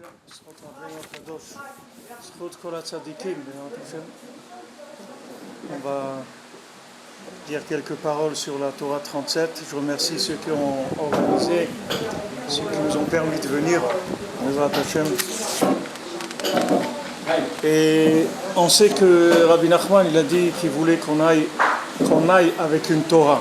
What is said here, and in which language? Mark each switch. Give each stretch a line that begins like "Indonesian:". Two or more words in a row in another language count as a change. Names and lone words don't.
Hebrew: זכות רבינו הקדוש, זכות כל הצדיקים, בעזרת השם.
French: On va dire quelques paroles sur la Torah 37. Je remercie ceux qui ont organisé, ceux qui nous ont permis de venir,
Hebrew: בעזרת השם.
French: Et on sait que Rabbi Nachman, il a dit qu'il voulait qu'on aille avec une Torah.